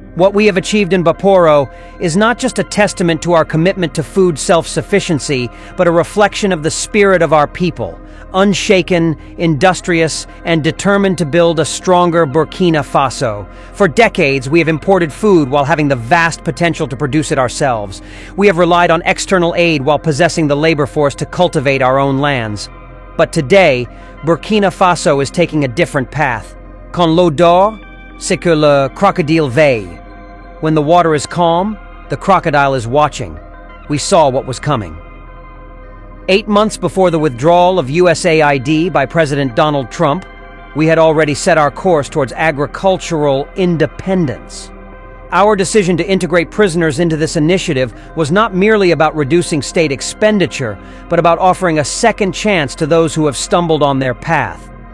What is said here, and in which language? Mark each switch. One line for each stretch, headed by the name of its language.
English: What we have achieved in Taroe is not just a testament to our commitment to food self-sufficiency, but a reflection of the spirit of our people, unshaken, industrious, and determined to build a stronger Burkina Faso. For decades, we have imported food while having the vast potential to produce it ourselves. We have relied on external aid while possessing the labor force to cultivate our own lands. But today, Burkina Faso is taking a different path.
French: Quand l'eau dort, c'est que le crocodile veille.
English: When the water is calm, the crocodile is watching. We saw what was coming. 8 months before the withdrawal of USAID by President Donald Trump, we had already set our course towards agricultural independence. Our decision to integrate prisoners into this initiative was not merely about reducing state expenditure, but about offering a second chance to those who have stumbled on their path.